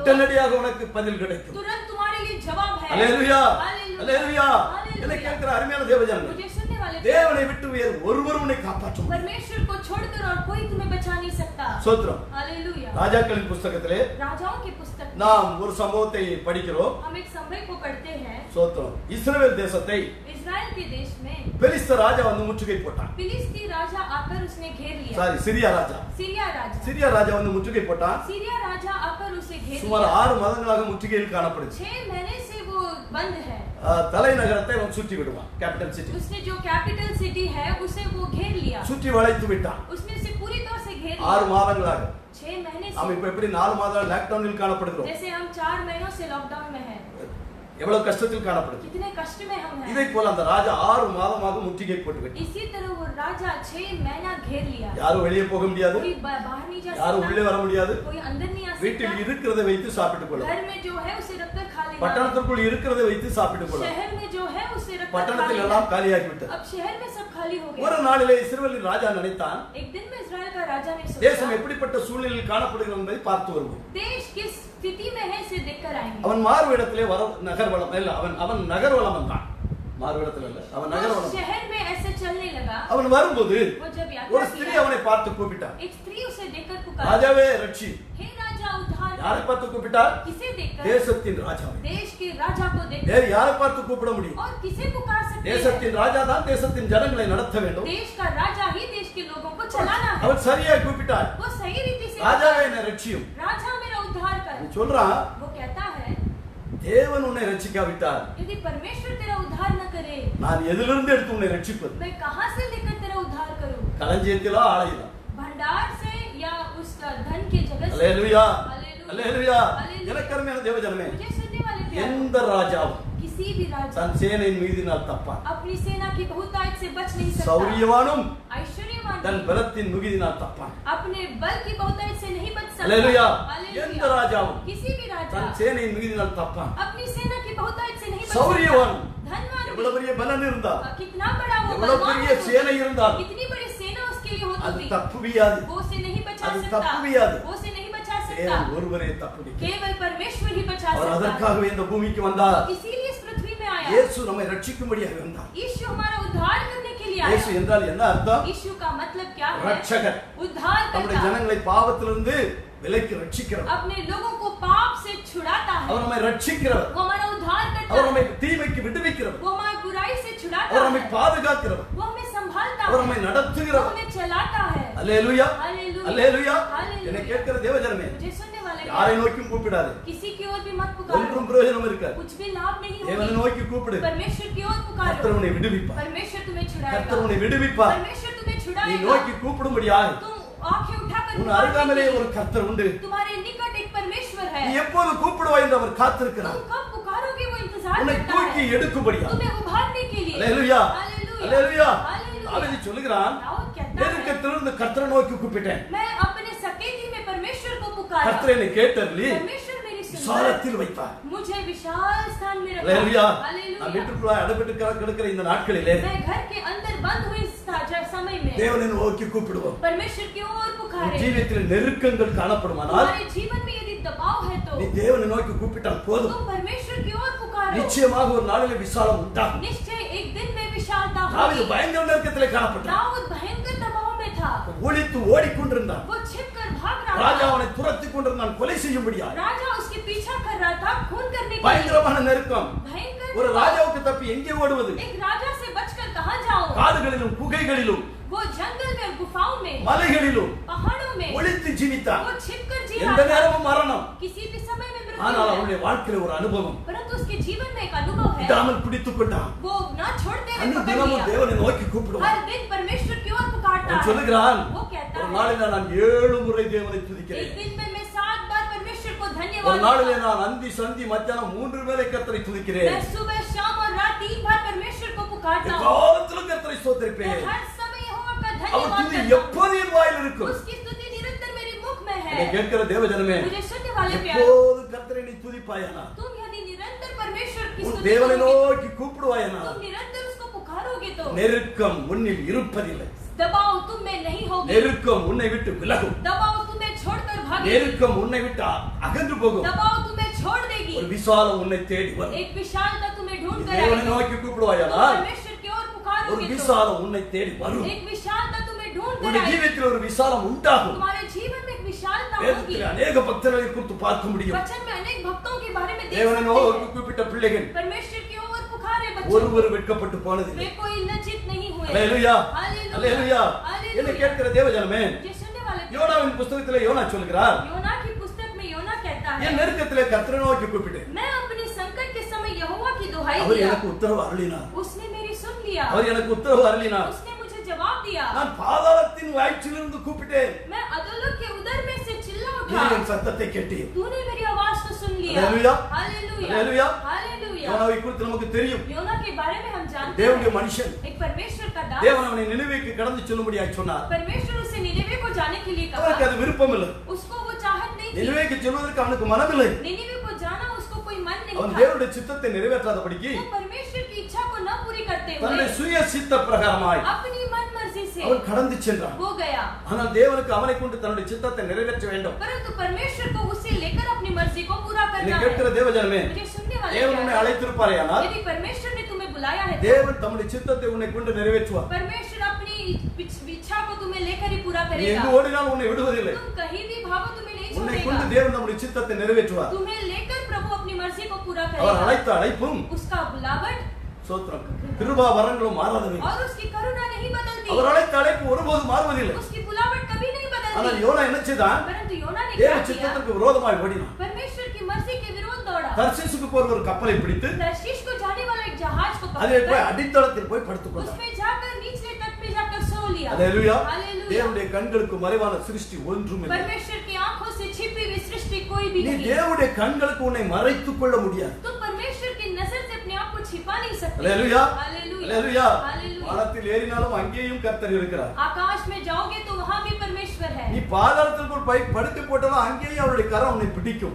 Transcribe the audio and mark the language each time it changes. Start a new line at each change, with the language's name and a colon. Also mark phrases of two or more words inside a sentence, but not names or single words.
Tamil: உடனடியாக உனக்கு பதில் கிடைக்கும்.
Hindi: तुरंत तुम्हारे लिए जवाब है।
Tamil: அல்லேலூயா.
Hindi: हालेलुया।
Tamil: அல்லேலூயா.
Hindi: हालेलुया।
Tamil: என்னை கேட்கிற அருமையான தேவஜனமே,
Hindi: मुझे सुनने वाले
Tamil: தேவனை விட்டு வேறு ஒருவரும் உன்னை காப்பாற்ற முடியாது.
Hindi: परमेश्वर को छोड़कर और कोई तुम्हें बचा नहीं सकता।
Tamil: ஸ்தோத்திரம்.
Hindi: हालेलुया।
Tamil: ராஜாக்களின் புஸ்தகத்திலே
Hindi: राजाओं की पुस्तक में
Tamil: நாம் ஒரு சம்பவத்தை படிக்கிறோம்.
Hindi: हम एक समय को पढ़ते हैं।
Tamil: ஸ்தோத்திரம். இஸ்ரவேல் தேசத்தை
Hindi: इजराइल के देश में
Tamil: பெலிஸ்த ராஜா வந்து முற்றுகை போட்டான்.
Hindi: फिलिस्ती राजा आकर उसने घेर लिया।
Tamil: சாரி, சிரியா ராஜா.
Hindi: सीरिया
Tamil: ராஜா வந்து முற்றுகை போட்டான்.
Hindi: सीरिया राजा आकर उसे घेर
Tamil: சுமார்
Hindi: लिया।
Tamil: 6 மாதங்களாக முற்றுகையில் காணப்படுது.
Hindi: 6 महीने से वो बंद है।
Tamil: தலைநகரத்தை அவன் சுற்றி விடுவான்.
English: capital city
Hindi: उसने जो
English: capital city
Hindi: है उसे वो घेर लिया।
Tamil: சுற்றி வளைத்து விட்டான்.
Hindi: उसने उसे पूरी तरह से घेर
Tamil: 6
Hindi: लिया।
Tamil: மாதங்களாக.
Hindi: 6 महीने
Tamil: நாம்
Hindi: से,
Tamil: இப்ப எப்படி 4 மாதம் லாக்டவுனில் காணப்படுகிறோம்.
Hindi: जैसे हम 4 महीनों से लॉकडाउन में हैं,
Tamil: எவ்வளவு கஷ்டத்தில் காணப்படுது.
Hindi: कितने कष्ट में हम
Tamil: இதை
Hindi: हैं।
Tamil: போல அந்த ராஜா 6 மாதமாக முற்றுகை போட்டு விட்டான்.
Hindi: इसी तरह वो राजा 6 महीना घेर लिया।
Tamil: யாரும் வெளியே போக முடியாது.
Hindi: कोई बाहर नहीं जा
Tamil: யாரும் உள்ளே
Hindi: सकता,
Tamil: வர முடியாது.
Hindi: कोई अंदर नहीं आ
Tamil: வீட்டில்
Hindi: सकता।
Tamil: இருக்கிறதை வைத்து சாப்பிட்டுக் கொள்ளலாம்.
Hindi: घर में जो है उसे रखकर खा लेना।
Tamil: பட்டணத்திற்குள் இருக்கிறதை வைத்து சாப்பிட்டுக் கொள்ளலாம்.
Hindi: शहर में जो है उसे रखकर खा
Tamil: பட்டணத்தில்
Hindi: लेना।
Tamil: எல்லாம் காலியாகி விட்டது.
Hindi: अब शहर में सब खाली हो
Tamil: ஒரு
Hindi: गया।
Tamil: நாளிலே இஸ்ரவேலின் ராஜா நினைத்தான்,
Hindi: एक दिन में इजराइल का राजा ने
Tamil: தேசம்
Hindi: सोचा,
Tamil: எப்படிப்பட்ட சூழ்நிலையில் காணப்படுகிறது என்பதை பார்த்து வருவோம்.
Hindi: देश किस स्थिति में है इसे देखकर आएंगे।
Tamil: அவன் மாறுவிடத்திலே நகர்வலம் இல்ல, அவன் நகர்வலம் வந்தான். மாறுவிடத்தில் இல்ல, அவன்
Hindi: वो
Tamil: நகர்வலம்.
Hindi: शहर में ऐसे चलने लगा।
Tamil: அவன் வரும்போது
Hindi: वो जब
Tamil: ஒரு
Hindi: यात्रा
Tamil: ஸ்திரீ
Hindi: किया,
Tamil: அவனை பார்த்து கூப்பிட்டான்.
Hindi: एक स्त्री उसे देखकर पुकारा,
Tamil: ராஜாவே ரட்சி.
Hindi: हे राजा उद्धार
Tamil: யாரை
Hindi: कर।
Tamil: பார்த்து கூப்பிட்டார்?
Hindi: किसे देखकर?
Tamil: தேசத்தின் ராஜாவை.
Hindi: देश के राजा को देखकर।
Tamil: வேறு யாரை பார்த்து கூப்பிட முடியும்?
Hindi: और किसे पुकार सकते हैं?
Tamil: தேசத்தின் ராஜா தான் தேசத்தின் ஜனங்களை நடத்த வேண்டும்.
Hindi: देश का राजा ही देश के लोगों को चलाना है।
Tamil: அவன் சரியாய் கூப்பிட்டார்.
Hindi: वो सही रीति से
Tamil: ராஜாவே
Hindi: पुकारा,
Tamil: என்னை ரட்சியும்.
Hindi: राजा मेरा उद्धार कर।
Tamil: சொல்றான்,
Hindi: वो कहता है,
Tamil: தேவன் உன்னை ரட்சிக்காவிட்டால்
Hindi: यदि परमेश्वर तेरा उद्धार न करे,
Tamil: நான் எதிலிருந்து எடுத்து உன்னை ரட்சிப்பது?
Hindi: मैं कहां से लेकर तेरा उद्धार करूं?
Tamil: களஞ்சியத்திலா ஆலயத்திலா?
Hindi: भंडार से या उस धन के जगत से?
Tamil: அல்லேலூயா
Hindi: हालेलुया।
Tamil: அல்லேலூயா.
Hindi: हालेलुया।
Tamil: எனக்கு அருமையான தேவஜனமே,
Hindi: मुझे सुनने वाले प्यारे,
Tamil: எந்த ராஜாவும்
Hindi: किसी भी राजा
Tamil: தன் சேனையின் மீதினால் தப்பான்.
Hindi: अपनी सेना की बहुतायत से बच नहीं सकता।
Tamil: சௌரியவானும்
Hindi: ऐश्वर्यवान
Tamil: தன் பலத்தின் மிகுதினால் தப்பான்.
Hindi: अपने बल की बहुतायत से नहीं बच सकता।
Tamil: அல்லேலூயா.
Hindi: हालेलुया।
Tamil: எந்த ராஜாவும்
Hindi: किसी भी राजा
Tamil: தன் சேனையின் மிகுதினால் தப்பான்.
Hindi: अपनी सेना की बहुतायत से नहीं बच
Tamil: சௌரியவான்
Hindi: सकता। धनवान
Tamil: எவ்வளவு பெரிய பலன் இருந்தா,
Hindi: कितना बड़ा वो
Tamil: எவ்வளவு
Hindi: बलवान
Tamil: பெரிய
Hindi: हो,
Tamil: சேனை இருந்தால்
Hindi: कितनी बड़ी सेना उसके लिए
Tamil: அது
Hindi: होती,
Tamil: தப்புவியாது.
Hindi: वो उसे नहीं बचा
Tamil: அது
Hindi: सकता,
Tamil: தப்புவியாது.
Hindi: वो उसे नहीं बचा सकता।
Tamil: தேவன் ஒருவரே தப்புவிக்க.
Hindi: केवल परमेश्वर ही बचा
Tamil: அவர்
Hindi: सकता।
Tamil: அதற்காகவே இந்த பூமிக்கு வந்தார்.
Hindi: इसीलिए इस पृथ्वी में आया।
Tamil: இயேசு நம்மை ரட்சிக்கும்படியாக வந்தார்.
Hindi: यीशु हमारा उद्धार करने के लिए
Tamil: இயேசு
Hindi: आया।
Tamil: என்றால் என்ன அர்த்தம்?
Hindi: यीशु का मतलब क्या है?
Tamil: ரட்சகர்.
Hindi: उद्धार
Tamil: நம்முடைய
Hindi: करता,
Tamil: ஜனங்களை பாவத்திலிருந்து விலக்கி ரட்சிக்கிறவர்.
Hindi: अपने लोगों को पाप से छुड़ाता है।
Tamil: அவர் நம்மை ரட்சிக்கிறவர்.
Hindi: वो हमारा उद्धार करता
Tamil: அவர்
Hindi: है,
Tamil: நம்மை தீமைக்கு விடுவிக்கிறவர்.
Hindi: वो हमारी बुराई से छुड़ाता
Tamil: அவர் நம்மை
Hindi: है,
Tamil: பாதுகாக்கிறவர்.
Hindi: वो हमें संभालता
Tamil: அவர்
Hindi: है,
Tamil: நம்மை
Hindi: वो
Tamil: நடத்துகிறவர்.
Hindi: हमें चलाता है।
Tamil: அல்லேலூயா
Hindi: हालेलुया।
Tamil: அல்லேலூயா.
Hindi: हालेलुया।
Tamil: என்னை கேட்கிற தேவஜனமே,
Hindi: मुझे सुनने वाले
Tamil: யாரை நோக்கியும் கூப்பிடாது.
Hindi: किसी की ओर भी मत पुकारो,
Tamil: ஒன்றும் பிரயோஜனம் இருக்காது.
Hindi: कुछ भी लाभ नहीं
Tamil: தேவனை
Hindi: होगी।
Tamil: நோக்கி கூப்பிடு.
Hindi: परमेश्वर की ओर पुकारो,
Tamil: கர்த்தர் உன்னை விடுவிப்பார்.
Hindi: परमेश्वर तुम्हें छुड़ाएगा,
Tamil: கர்த்தர் உன்னை விடுவிப்பார்.
Hindi: परमेश्वर तुम्हें
Tamil: நீ
Hindi: छुड़ाएगा।
Tamil: நோக்கி கூப்பிடும்படியாக
Hindi: तुम आंखें उठाकर
Tamil: உன்
Hindi: पुकारने
Tamil: அருகாமையிலே
Hindi: के लिए,
Tamil: ஒரு கர்த்தர் உண்டு.
Hindi: तुम्हारे निकट एक परमेश्वर है।
Tamil: நீ எப்போது கூப்பிடுவாய் என்று அவர் காத்திருக்கிறார்.
Hindi: तुम कब पुकारोगे वो इंतजार
Tamil: உன்னை
Hindi: करता
Tamil: தூக்கி
Hindi: है,
Tamil: எடுக்கும்படியாக.
Hindi: तुम्हें उभारने के लिए।
Tamil: அல்லேலூயா
Hindi: हालेलुया।
Tamil: அல்லேலூயா.
Hindi: हालेलुया।
Tamil: தாவீது சொல்லுகிறான்,
Hindi: दाऊद कहता है,
Tamil: நெருக்கத்திலிருந்து கர்த்தரை நோக்கி கூப்பிட்டேன்.
Hindi: मैं अपने सकेती में परमेश्वर को पुकारा,
Tamil: கர்த்தர் என்னை கேட்டருளி
Hindi: परमेश्वर मेरी सुनता,
Tamil: விசாலத்தில் வைத்தார்.
Hindi: मुझे विशाल स्थान में रखा।
Tamil: அல்லேலூயா. நான்
Hindi: हालेलुया।
Tamil: வீட்டுக்குள்ள அடைபட்டு கிடக்கிற இந்த நாட்களிலே
Hindi: मैं घर के अंदर बंद हुई इस समय में
Tamil: தேவனை நோக்கி கூப்பிடுவோம்.
Hindi: परमेश्वर की ओर पुकारे।
Tamil: ஜீவியத்தில் நெருக்கங்கள் காணப்படுமானால்
Hindi: तुम्हारे जीवन में यदि दबाव है तो
Tamil: நீ தேவனை நோக்கி கூப்பிட்டால் போதும்.
Hindi: तुम परमेश्वर की ओर पुकारो,
Tamil: நிச்சயமாக ஒரு நாளிலே விசாலம் உண்டாகும்.
Hindi: निश्चय एक दिन में विशालता
Tamil: தாவீது
Hindi: होगी।
Tamil: பயங்கர நெருக்கத்திலே காணப்பட்டான்.
Hindi: दाऊद भयंकर दबाव में था,
Tamil: ஒளித்து ஓடிக்கொண்டிருந்தான்.
Hindi: वो छिपकर भाग रहा
Tamil: ராஜா
Hindi: था,
Tamil: அவனை துரத்தி கொண்டிருந்தான் கொலை செய்யும்படியாக.
Hindi: राजा उसके पीछा कर रहा था खून करने के लिए।
Tamil: பயங்கரமான நெருக்கம்.
Hindi: भयंकर
Tamil: ஒரு
Hindi: दबाव।
Tamil: ராஜாவுக்கு தப்பி எங்கே ஓடுவது?
Hindi: एक राजा से बचकर कहां जाओ?
Tamil: காடுகளிலும் குகைகளிலும்
Hindi: वो जंगल में, गुफाओं में,
Tamil: மலைகளிலும்
Hindi: पहाड़ों में
Tamil: ஒளித்து ஜீவித்தான்.
Hindi: वो छिपकर जी
Tamil: எந்த
Hindi: रहा था।
Tamil: நேரமும் மரணம்.
Hindi: किसी भी समय में मृत्यु
Tamil: ஆனால்
Hindi: है,
Tamil: அவனுடைய வாழ்க்கையில ஒரு அனுபவம்.
Hindi: परंतु उसके जीवन में एक अनुभव है,
Tamil: விடாமல் பிடித்துக் கொண்டான்.
Hindi: वो न छोड़ते हुए
Tamil: அன்று
Hindi: पकड़
Tamil: தினமும்
Hindi: लिया।
Tamil: தேவனை நோக்கி கூப்பிடுவான்.
Hindi: हर दिन परमेश्वर की ओर पुकारता
Tamil: அவன்
Hindi: है।
Tamil: சொல்லுகிறான்,
Hindi: वो कहता
Tamil: ஒரு
Hindi: है,
Tamil: நாளிலே நான் 7 முறை தேவனை
Hindi: एक
Tamil: துதிக்கிறேன்.
Hindi: दिन में मैं 7 बार परमेश्वर को
Tamil: ஒரு
Hindi: धन्यवाद
Tamil: நாளிலே
Hindi: देता हूं।
Tamil: நான் அந்தி சந்தி மத்தியானம் 3 வேளை கர்த்தரை துதிக்கிறேன்.
Hindi: मैं सुबह शाम और रात 3 बार परमेश्वर को पुकारता हूँ।
Tamil: காலத்திலும் கர்த்தரை
Hindi: मैं
Tamil: ஸ்தோத்திரிப்பேன்.
Hindi: हर समय यहोवा का
Tamil: அவர்
Hindi: धन्यवाद
Tamil: துதி
Hindi: करता हूँ।
Tamil: எப்போது என் வாயில் இருக்கும்.
Hindi: उसकी स्तुति निरंतर मेरे मुख में
Tamil: என்னை
Hindi: है।
Tamil: கேட்கிற தேவஜனமே,
Hindi: मुझे सुनने वाले प्यारे,
Tamil: எப்போது கர்த்தரை நீ துதிப்பாயனா,
Hindi: तुम यदि निरंतर परमेश्वर की
Tamil: உன்
Hindi: स्तुति
Tamil: தேவனை
Hindi: करोगे,
Tamil: நோக்கி கூப்பிடுவாயனா,
Hindi: तुम निरंतर उसको पुकारोगे तो
Tamil: நெருக்கம் உன்னில் இருப்பதில்லை.
Hindi: दबाव तुम में नहीं होगी,
Tamil: நெருக்கம் உன்னை விட்டு விலகும்.
Hindi: दबाव तुम्हें छोड़कर भागेगी,
Tamil: நெருக்கம் உன்னை விட்டு அகன்று போகும்.
Hindi: दबाव तुम्हें छोड़ देगी,
Tamil: ஒரு விசாலம் உன்னை தேடி வரும்.
Hindi: एक विशालता तुम्हें ढूंढ कर
Tamil: தேவனை
Hindi: आएगी।
Tamil: நோக்கி
Hindi: तुम
Tamil: கூப்பிடுவாயானால்
Hindi: परमेश्वर की ओर
Tamil: ஒரு
Hindi: पुकारोगे तो
Tamil: விசாலம் உன்னை தேடி வரும்.
Hindi: एक विशालता तुम्हें ढूंढ कर
Tamil: உன்னுடைய
Hindi: आएगी।
Tamil: ஜீவியத்தில் ஒரு விசாலம் உண்டாகும்.
Hindi: तुम्हारे जीवन में एक विशालता होगी।
Tamil: வேதத்தில் अनेक பக்தர்களை குறித்து பார்க்க முடியும்.
Hindi: वचन में अनेक भक्तों के बारे में देख
Tamil: தேவனை
Hindi: सकते
Tamil: நோக்கி
Hindi: हैं।
Tamil: கூப்பிட்ட பிள்ளைகள்
Hindi: परमेश्वर की ओर पुकारे बच्चों,
Tamil: ஒருவர் வெட்கப்பட்டு போனதில்லை.
Hindi: वे कोई लज्जित नहीं हुए।
Tamil: அல்லேலூயா
Hindi: हालेलुया।
Tamil: அல்லேலூயா.
Hindi: हालेलुया।
Tamil: என்னை கேட்கிற தேவஜனமே,
Hindi: ये सुनने वाले
Tamil: யோனாவின் புத்தகத்திலே யோனா சொல்கிறார்,
Hindi: योना की पुस्तक में योना कहता है,
Tamil: என் நெருக்கத்திலே கர்த்தரை நோக்கி கூப்பிட்டேன்.
Hindi: मैं अपने संकट के समय यहोवा की दुहाई
Tamil: அவர்
Hindi: दिया,
Tamil: எனக்கு உத்தரவு அருளினார்.
Hindi: उसने मेरी सुन लिया,
Tamil: அவர் எனக்கு உத்தரவு அருளினார்.
Hindi: उसने मुझे जवाब दिया।
Tamil: நான் பாதாளத்தின் வாய்ச்சிலிருந்து கூப்பிட்டேன்.
Hindi: मैं अधोलोक के उदर में से चिल्ला
Tamil: நீ
Hindi: उठा,
Tamil: என் சத்தத்தை கேட்டீர்.
Hindi: तूने मेरी आवाज को सुन लिया। हालेलुया। हालेलुया। हालेलुया। हालेलुया।
Tamil: யோனாவை குறித்து நமக்கு தெரியும்.
Hindi: योना के बारे में हम जानते
Tamil: தேவனுடைய
Hindi: हैं,
Tamil: மனுஷன்.
Hindi: एक परमेश्वर का दास।
Tamil: தேவன் அவனை நினைவுக்கு கடந்து செல்லும்படியாக சொன்னார்.
Hindi: परमेश्वर उसे निनेवे को जाने के लिए
Tamil: அவருக்கு
Hindi: कहा,
Tamil: அது விருப்பம் இல்லை.
Hindi: उसको वो चाहत नहीं थी।
Tamil: நினைவுக்கு செல்வதற்கு அவனுக்கு மனமில்லை.
Hindi: निनेवे को जाना उसको कोई मन नहीं
Tamil: அவன்
Hindi: था।
Tamil: தேவனுடைய சித்தத்தை நிறைவேற்றாதபடிக்கு
Hindi: वो परमेश्वर की इच्छा को न पूरी करते
Tamil: தன்னுடைய
Hindi: हुए
Tamil: சுய சித்த பிரகாரமாய்
Hindi: अपनी मन मर्जी से
Tamil: அவன் கடந்து சென்றான்.
Hindi: वो गया,
Tamil: ஆனால் தேவனுக்கு அவனை கொண்டு தன்னுடைய சித்தத்தை நிறைவேற்ற வேண்டும்.
Hindi: परंतु परमेश्वर को उसे लेकर अपनी मर्जी को पूरा
Tamil: என்னை
Hindi: करना
Tamil: கேட்கிற
Hindi: है।
Tamil: தேவஜனமே,
Hindi: मुझे सुनने वाले
Tamil: தேவன் உன்னை
Hindi: प्यारे,
Tamil: அழைத்திருப்பாரேயானால்
Hindi: यदि परमेश्वर ने तुम्हें बुलाया है तो
Tamil: தேவன் தம்முடைய சித்தத்தை உன்னை கொண்டு நிறைவேற்றுவார்.
Hindi: परमेश्वर अपनी इच्छा को तुम्हें लेकर ही पूरा
Tamil: நீ
Hindi: करेगा।
Tamil: எங்கு ஓடினாலும் உன்னை விடுவதில்லை.
Hindi: तुम कहीं भी भागो तुम्हें नहीं
Tamil: உன்னை கொண்டு
Hindi: छोड़ेगा।
Tamil: தேவன் தம்முடைய சித்தத்தை நிறைவேற்றுவார்.
Hindi: तुम्हें लेकर प्रभु अपनी मर्जी को पूरा
Tamil: அவர்
Hindi: करेगा।
Tamil: அழைத்த அழைப்பும்
Hindi: उसका बुलावट
Tamil: சோத்திரம் கிருபா வரங்களும் மாறாதவை.
Hindi: और उसकी करुणा नहीं बदलती,
Tamil: அவர் அழைத்த அழைப்பு ஒருபோதும் மாறுவதில்லை.
Hindi: उसकी बुलावट कभी नहीं
Tamil: ஆனால்
Hindi: बदलती।
Tamil: யோனா என்ன செய்தான்?
Hindi: परंतु योना ने
Tamil: தேவ
Hindi: क्या किया?
Tamil: சித்தத்திற்கு விரோதமாய் ஓடினான்.
Hindi: परमेश्वर की मर्जी के विरोध दौड़ा।
Tamil: தர்சீசுக்கு போற ஒரு கப்பலை பிடித்து
Hindi: तर्शीश को जाने वाला एक जहाज को
Tamil: அதிலே போய்
Hindi: पकड़कर
Tamil: அடித்தளத்தில் போய் படுத்துக்கொண்டார்.
Hindi: उसमें जाकर निचले तट पे जाकर सो लिया।
Tamil: அல்லேலூயா.
Hindi: हालेलुया।
Tamil: தேவனுடைய கண்களுக்கு மறைவான சிருஷ்டி ஒன்றும் இல்லை.
Hindi: परमेश्वर की आंखों से छिपी हुई सृष्टि कोई भी
Tamil: நீ
Hindi: नहीं।
Tamil: தேவனுடைய கண்களுக்கு உன்னை மறைத்துக் கொள்ள முடியாது.
Hindi: तुम परमेश्वर की नजर से अपने आप को छिपा नहीं सकते।
Tamil: அல்லேலூயா.
Hindi: हालेलुया।
Tamil: அல்லேலூயா.
Hindi: हालेलुया।
Tamil: வானத்தில் ஏறினாலும் அங்கேயும் கர்த்தர் இருக்கிறார்.
Hindi: आकाश में जाओगे तो वहां भी परमेश्वर है।
Tamil: நீ பாதாளத்திற்குள் போய் படுத்து போட்டாலும் அங்கேயும் அவருடைய கரம் உன்னை பிடிக்கும்.